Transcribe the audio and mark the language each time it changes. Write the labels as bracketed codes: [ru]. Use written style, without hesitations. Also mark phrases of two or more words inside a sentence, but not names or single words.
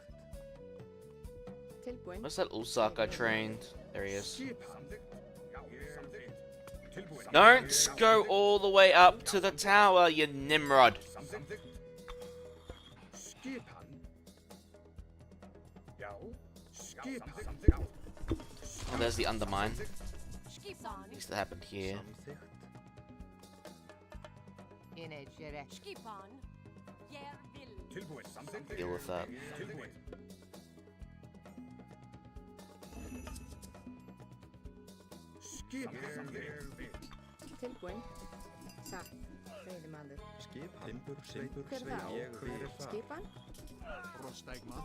[is] Tilbúin. [en] Where's that Osaka trained? There he is. Don't go all the way up to the tower, you Nimrod. Oh, there's the undermine. At least that happened here. Deal with that. [is] Tilbúin. Satt. Veiðimaður. Timbur, Hver þá? Skipan? Rostægma.